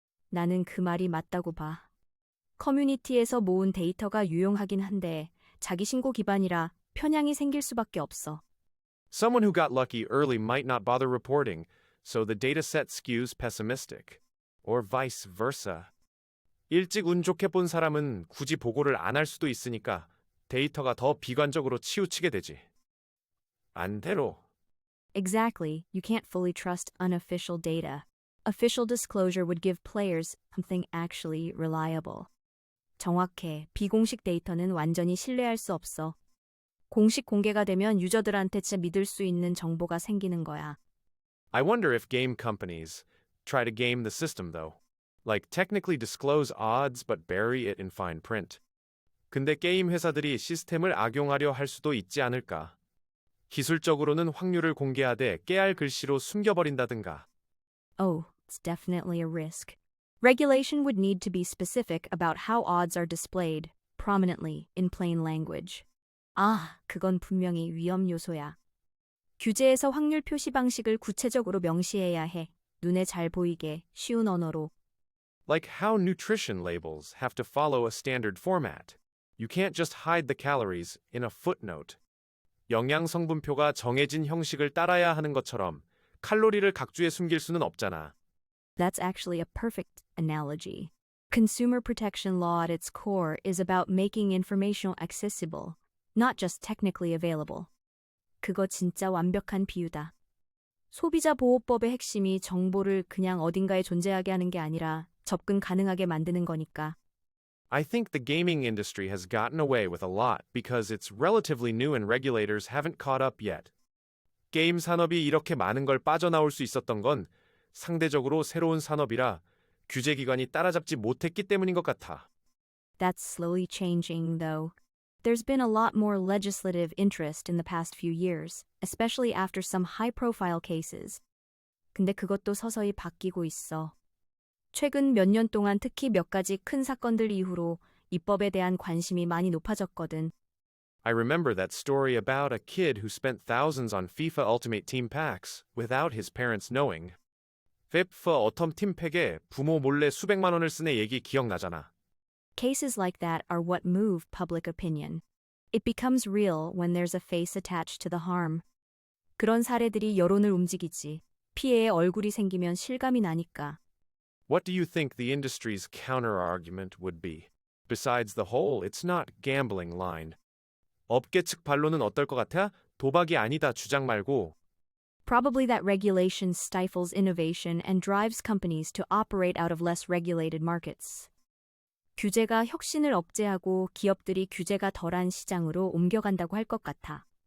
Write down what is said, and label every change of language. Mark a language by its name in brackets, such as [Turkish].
[Korean] 나는 그 말이 맞다고 봐. 커뮤니티에서 모은 데이터가 유용하긴 한데 자기 신고 기반이라 편향이 생길 수밖에 없어. [English] Someone who got lucky early might not bother reporting, so the dataset skews pessimistic. Or vice versa. [Korean] 일찍 운 좋게 본 사람은 굳이 보고를 안 할 수도 있으니까 데이터가 더 비관적으로 치우치게 되지. 반대로. [English] Exactly, you can't fully trust unofficial data. Official disclosure would give players something actually reliable. [Korean] 정확해. 비공식 데이터는 완전히 신뢰할 수 없어. 공식 공개가 되면 유저들한테 진짜 믿을 수 있는 정보가 생기는 거야. [English] I wonder if game companies try to game the system though. Like technically disclose odds but bury it in fine print. [Korean] 근데 게임 회사들이 시스템을 악용하려 할 수도 있지 않을까? 기술적으로는 확률을 공개하되 깨알 글씨로 숨겨버린다든가. [English] Oh, it's definitely a risk. Regulation would need to be specific about how odds are displayed, prominently, in plain language. [Korean] 아, 그건 분명히 위험 요소야. 규제에서 확률 표시 방식을 구체적으로 명시해야 해. 눈에 잘 보이게, 쉬운 언어로. [English] Like how nutrition labels have to follow a standard format. You can't just hide the calories in a footnote. [Korean] 영양 성분표가 정해진 형식을 따라야 하는 것처럼 칼로리를 각주에 숨길 수는 없잖아. [English] That's actually a perfect analogy. Consumer protection law at its core is about making information accessible, not just technically available. [Korean] 그거 진짜 완벽한 비유다. 소비자 보호법의 핵심이 정보를 그냥 어딘가에 존재하게 하는 게 아니라 접근 가능하게 만드는 거니까. [English] I think the gaming industry has gotten away with a lot because it's relatively new and regulators haven't caught up yet. [Korean] 게임 산업이 이렇게 많은 걸 빠져나올 수 있었던 건 상대적으로 새로운 산업이라 규제기관이 따라잡지 못했기 때문인 것 같아. [English] That's slowly changing, though. There's been a lot more legislative interest in the past few years, especially after some high-profile cases. [Korean] 근데 그것도 서서히 바뀌고 있어. 최근 몇 년 동안 특히 몇 가지 큰 사건들 이후로 입법에 대한 관심이 많이 높아졌거든. [English] I remember that story about a kid who spent thousands on FIFA Ultimate Team packs without his parents knowing. [Korean] FIFA 어텀 팀팩에 부모 몰래 수백만 원을 쓴 애 얘기 기억나잖아. [English] Cases like that are what move public opinion. It becomes real when there's a face attached to the harm. [Korean] 그런 사례들이 여론을 움직이지. 피해에 얼굴이 생기면 실감이 나니까. [English] What do you think the industry's counter-argument would be? Besides the whole it's not gambling line. [Korean] 업계 측 반론은 어떨 것 같아? 도박이 아니다 주장 말고. [English] Probably that regulation stifles innovation and drives companies to operate out of less regulated markets. [Korean] 규제가 혁신을 억제하고 기업들이 규제가 덜한 시장으로 옮겨간다고 할 것 같아.